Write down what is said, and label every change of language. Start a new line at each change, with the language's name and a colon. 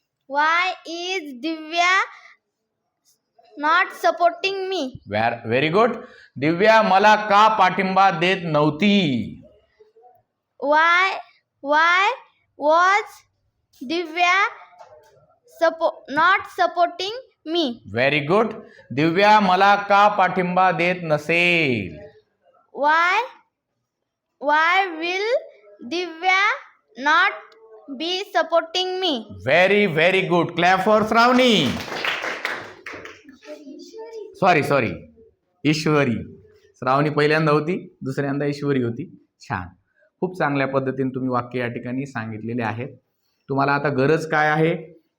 English: Why is Divya not supporting me? Very good.
Marathi: दिव्या मला का पाठिंबा देत नव्हती?
English: Why was Divya not supporting me? Very good.
Marathi: दिव्या मला का पाठिंबा देत नसेल?
English: Why will Divya not be supporting me? Very good, clap for Shravani.
Marathi: Sorry ईश्वरी. श्रावणी पहिल्यांदा होती, दुसऱ्यांदा ईश्वरी होती. छान. खूप चांगल्या पद्धतीने तुम्ही वाक्य या ठिकाणी सांगितलेले आहेत. तुम्हाला आता गरज काय आहे?